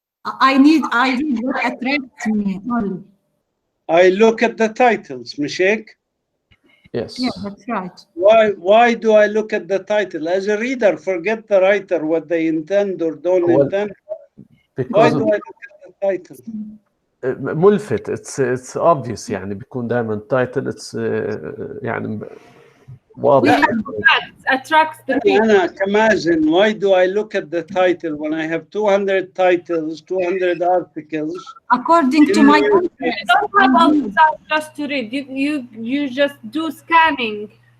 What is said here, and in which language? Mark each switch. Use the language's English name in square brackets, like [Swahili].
[English] I read what attracts me only. I look at the titles, Mishek. Yes. Yeah, that's right. Why do I look at the title? As a reader, forget the writer, what they intend or don't intend. Why do I look at the title? [Arabic] ملفت. [English] It's obvious [Arabic] يعني بيكون دائما title it's يعني واضح. [English] That attracts the people. أنا كمازن, why do I look at the title when I have 200 titles, 200 articles? According to my interest. You don't have all the time just to read. You just do scanning.